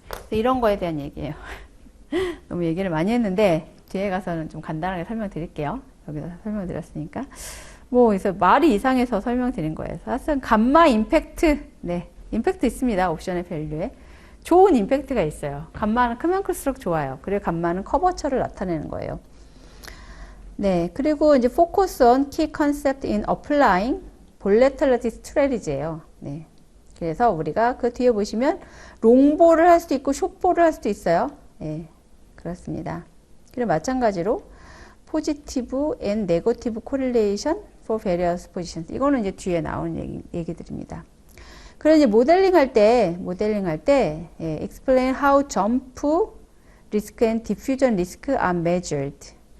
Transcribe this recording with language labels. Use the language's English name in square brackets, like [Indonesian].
[Korean] 이런 거에 대한 얘기예요. 너무 얘기를 많이 했는데 뒤에 가서는 좀 간단하게 설명드릴게요. 여기서 설명드렸으니까. 뭐 그래서 말이 이상해서 설명드린 거예요. 사실은 감마 임팩트, 네, 임팩트 있습니다. 옵션의 밸류에 좋은 임팩트가 있어요. 감마는 크면 클수록 좋아요. 그리고 감마는 커버처를 나타내는 거예요. 네, 그리고 이제 [English] focus on key concept in applying volatility strategy예요. [Korean] 네, 그래서 우리가 그 뒤에 보시면 롱볼을 할 수도 있고 숏볼을 할 수도 있어요. 네, 그렇습니다. [English] 그리고 마찬가지로 positive and negative correlation for various positions. [Korean] 이거는 이제 뒤에 나오는 얘기들입니다. 그래서 이제 모델링 할 때, 예, [English] explain how jump risk and diffusion risk are measured.